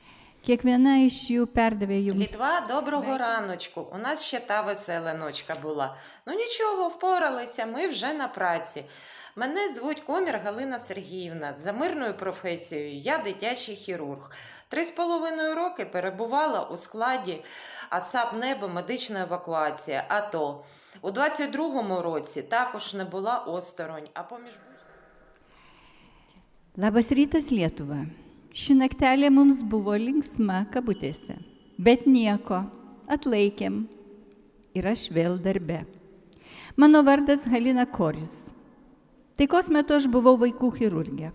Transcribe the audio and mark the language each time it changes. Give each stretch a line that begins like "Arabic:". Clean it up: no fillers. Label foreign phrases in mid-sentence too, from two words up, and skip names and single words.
Lithuanian: Kiekviena iš jų perdavė jums.
Ukrainian: Літва, доброго раночку. У нас ще та весела ночка була. Ну нічого, впоралися, ми вже на праці. Мене звуть Комір Галина Сергіївна. За мирною професією я дитячий хірург. 3,5 роки перебувала у складі АСАП «Небо. Медична евакуація» АТО. У 22-му році також не була осторонь, а поміж...
Lithuanian: Labas rytas, Lietuva. Ši naktelė mums buvo linksma kabutėse, bet nieko, atlaikėm ir aš vėl darbe. Mano vardas Halina Koris. Taikos metu aš buvau vaikų chirurgė.